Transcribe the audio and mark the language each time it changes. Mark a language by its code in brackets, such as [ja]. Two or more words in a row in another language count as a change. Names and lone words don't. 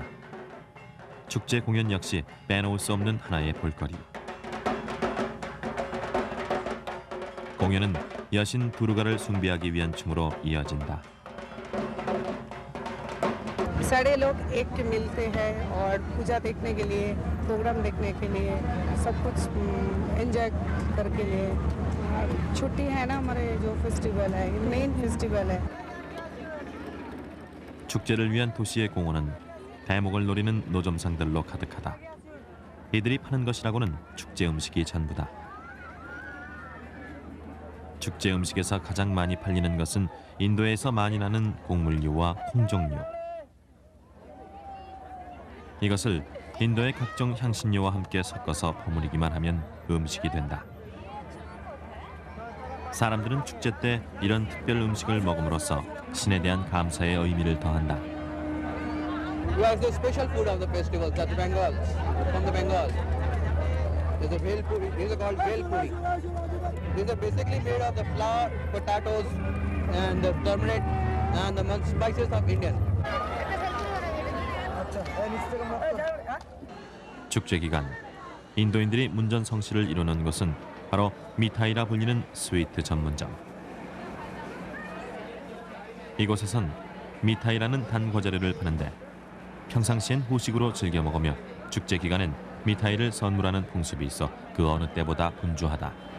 [ko] 축제 공연 역시 빼놓을 수 없는 하나의 볼거리. 공연은 여신 두르가를 숭배하기 위한 춤으로 이어진다. [hi] सारे लोग एक मिलते हैं और पूजा देखने के लिए, प्रोग्राम देखने के लिए, सब कुछ एंजॉय करके लिए। छुट्टी है ना, हमारे जो फेस्टिवल है, [en] main festival [hi] है। [ko] 축제를 위한 도시의 공원은 대목을 노리는 노점상들로 가득하다. 이들이 파는 것이라고는 축제 음식이 전부다. 축제 음식에서 가장 많이 팔리는 것은 인도에서 많이 나는 곡물류와 콩 종류. 이것을 인도의 각종 향신료와 함께 섞어서 버무리기만 하면 음식이 된다. 사람들은 축제 때 이런 특별 음식을 먹음으로써 신에 대한 감사의 의미를 더한다. [en] What's the special food of the festival? That's Bengal, from the Bengal. There's a bhel puri. These are called bhel puri. These are basically made of the flour, potatoes, and the turmeric and the spices of Indian. [ko] 축제 기간 인도인들이 문전성시를 이루는 곳은 바로 미타이라 불리는 스위트 전문점. 이곳에선 미타이라는 단 과자를 파는데 평상시엔 후식으로 즐겨 먹으며 축제 기간엔 미타이를 선물하는 풍습이 있어 그 어느 때보다 분주하다.